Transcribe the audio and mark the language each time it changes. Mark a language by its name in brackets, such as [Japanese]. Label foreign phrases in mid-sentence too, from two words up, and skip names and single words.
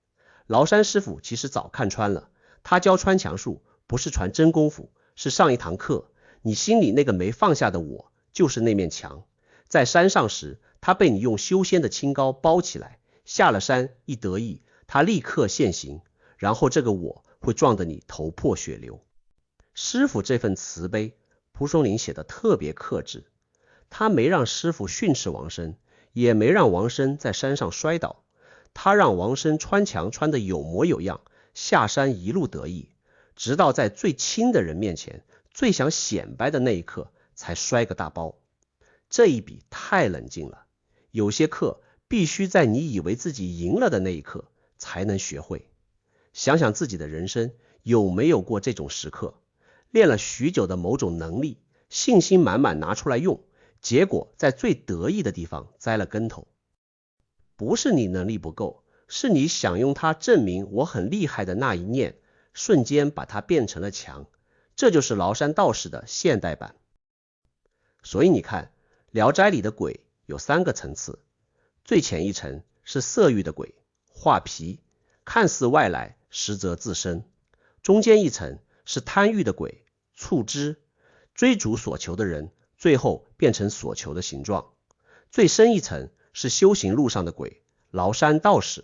[Chinese] 嶗山師傅其實早看穿了，他教穿牆術不是傳真功夫，是上一堂課。你心裡那個沒放下的我，就是那面牆。在山上時，他被你用修仙的清高包起來，下了山一得意，他立刻現形，然後這個我會撞得你頭破血流。師傅這份慈悲，蒲松齡寫得特別克制，他沒讓師傅訓斥王生，也沒讓王生在山上摔倒，他讓王生穿牆穿得有模有樣，下山一路得意，直到在最親的人面前，最想顯擺的那一刻，才摔個大包。這一筆太冷靜了，有些課必須在你以為自己贏了的那一刻才能學會。想想自己的人生，有沒有過這種時刻？練了許久的某種能力，信心滿滿拿出來用，結果在最得意的地方栽了跟頭。不是你能力不夠，是你想用它證明我很厲害的那一念，瞬間把它變成了牆。這就是嶗山道士的現代版。所以你看，聊齋裡的鬼有3個層次，最淺一層是色欲的鬼，畫皮，看似外來，實則自身；中間一層是貪欲的鬼，觸肢，追逐所求的人，最後變成所求的形狀；最深一層是修行路上的鬼，嶗山道士。